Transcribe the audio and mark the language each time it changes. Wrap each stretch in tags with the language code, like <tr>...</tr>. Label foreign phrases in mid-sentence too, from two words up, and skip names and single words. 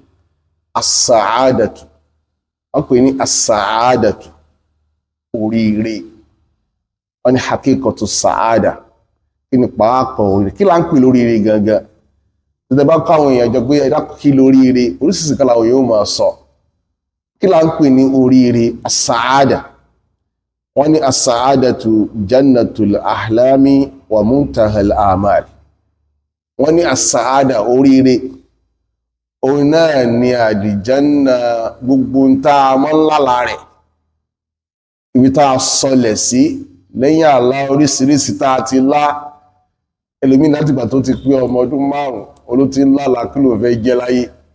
<yo>as-sa'adatu wọ́n pè ní as-sa'adatu oríire wọ́n ní</yo> <ar>حقيقة السعادة</ar> <yo>kí ni pàápàá oríire kí là ń pè lóríire gangan tẹ́tẹ́ bá káwọn èèyàn jọ pé ẹ̀dá kí lóríire oríṣiríṣi kan làwọn yóò máa sọ kí là ń pè ní oríire as-sa'ada wọ́n ní</yo> <ar>السعادة جنة الأحلام ومنتهى الأمل</ar> <yo>wọ́n ní as-sa'ada oríire òun náà ni àdìjánná gbogbo ń tá a mọ́ ńlála rẹ̀ ibi tá a sọlẹ̀ sí lẹ́yìn àlá oríṣiríṣi tá a ti lá ẹlòmíì láti gbà tó ti pé ọmọ ọdún 5 olú ti ń lála kí ló fẹ́ jẹ́ láyé</yo>